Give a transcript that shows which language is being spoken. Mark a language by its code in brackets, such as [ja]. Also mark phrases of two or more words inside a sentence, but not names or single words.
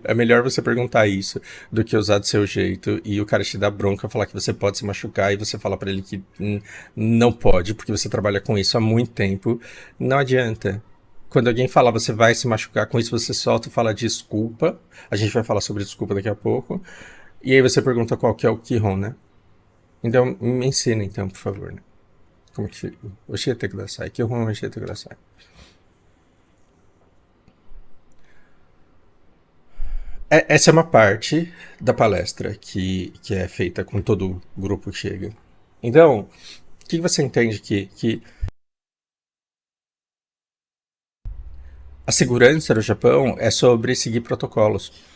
[pt] É melhor você perguntar isso do que usar do seu jeito e o cara te dá bronca, falar que você pode se machucar e você fala pra ele que não pode, porque você trabalha com isso há muito tempo. Não adianta. Quando alguém fala você vai se machucar com isso, você solta e fala desculpa. A gente vai falar sobre desculpa daqui a pouco. E aí você pergunta qual que é o Kihon, né? Então, me ensina então, por favor, né? Como que fica? [ja] 教えてください。基本教えてください. [pt] Essa é uma parte da palestra que é feita com todo o grupo que chega. Então, o que você entende aqui? Que a segurança no Japão é sobre seguir protocolos.